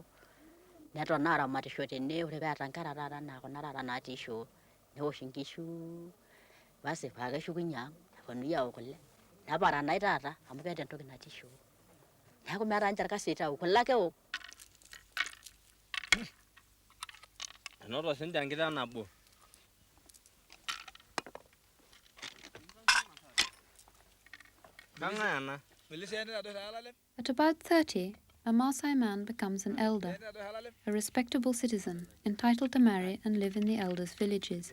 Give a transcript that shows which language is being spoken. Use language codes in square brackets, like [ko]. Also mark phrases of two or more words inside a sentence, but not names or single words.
[mas] Neton aramatisho tene, ore peeta nkera taata enaa kuna taata natii shoo. Newosh nkishu. Basi paa keshukunye ang'. Neponunui aok kule. Neparanai taata amu keeta entoki natii shoo. Neeku meeta ninche orkasi oitau. Kule ake eok. Enoto sinche enkiteng nabo. [en] At about 30, a Maasai man becomes an elder, a respectable citizen, entitled to marry and live in the elders' villages.